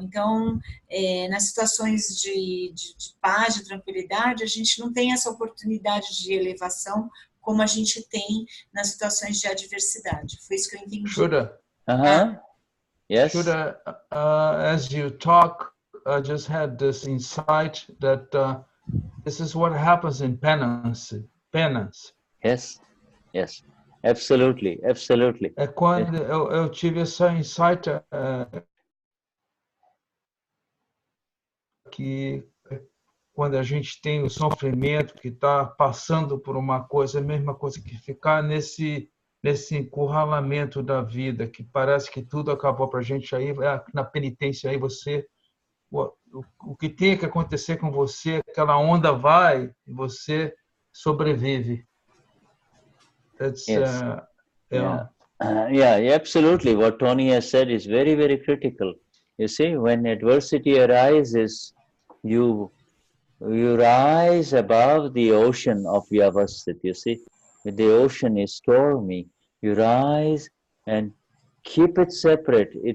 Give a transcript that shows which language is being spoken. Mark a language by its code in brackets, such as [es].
[pt] Então, nas situações de paz, de tranquilidade, a gente não tem essa oportunidade de elevação como a gente tem nas situações de adversidade. Foi isso que eu entendi. [en] Shuddha. Yes. Shuddha, as you talk, I just had this insight that this is what happens in penance. Yes, absolutely. [pt] É quando eu tive essa insight que quando a gente tem o sofrimento, que está passando por uma coisa, a mesma coisa que ficar nesse encurralamento da vida, que parece que tudo acabou para a gente, aí na penitência, aí o que tem que acontecer com você, aquela onda vai e você sobrevive. [en] That's, yes. Yeah, absolutely. What Tony has said is very, very critical. You see, when adversity arises, you rise above the ocean of vyavasthit. You see, when the ocean is stormy, you rise and keep it separate.